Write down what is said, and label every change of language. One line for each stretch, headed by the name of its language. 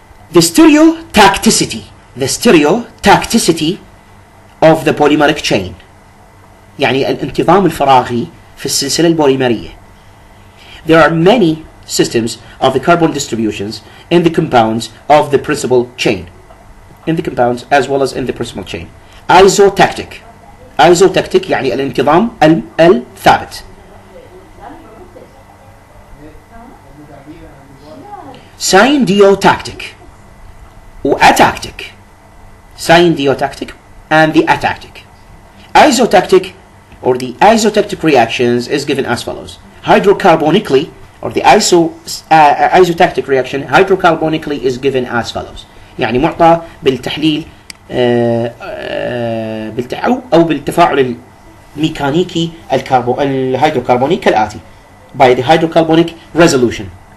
English: The stereotacticity of the polymeric chain،
Arabic: يعني الانتظام الفراغي في السلسلة البوليمرية.
English: There are many systems of the carbon distributions in the compounds of the principal chain, as well as in the principal chain.
Arabic: Isotactic يعني الانتظام الثابت.
English: Syndiotactic وatactic. Syndiotactic and the atactic. Isotactic, or the isotactic reactions, is given as follows: hydrocarbonically, or the isotactic reaction hydrocarbonically is given as follows.
Arabic: يعني معطى بالتحليل أو بالتفاعل الميكانيكي الهيدروكربوني كالآتي:
English: by the hydrocarbonic resolution.